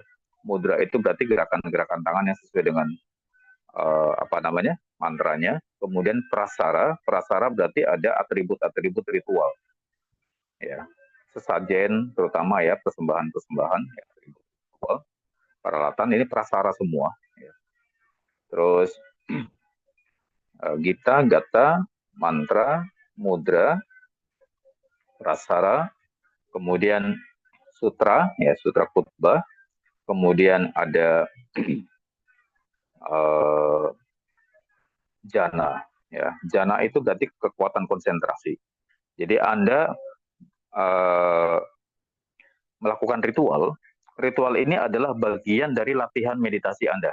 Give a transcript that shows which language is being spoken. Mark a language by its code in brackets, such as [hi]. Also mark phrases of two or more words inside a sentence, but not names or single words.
[id] Mudra itu berarti gerakan-gerakan tangan yang sesuai dengan apa namanya mantranya. Kemudian prasara, prasara berarti ada atribut-atribut ritual, ya. Sesajen terutama ya persembahan-persembahan, ya, ritual, peralatan ini prasara semua. Ya. Terus gita, gata, mantra, mudra, prasara, kemudian sutra, ya sutra khutbah, kemudian ada uh, jana, ya jana itu berarti kekuatan konsentrasi. Jadi Anda uh, melakukan ritual, ritual ini adalah bagian dari latihan meditasi Anda.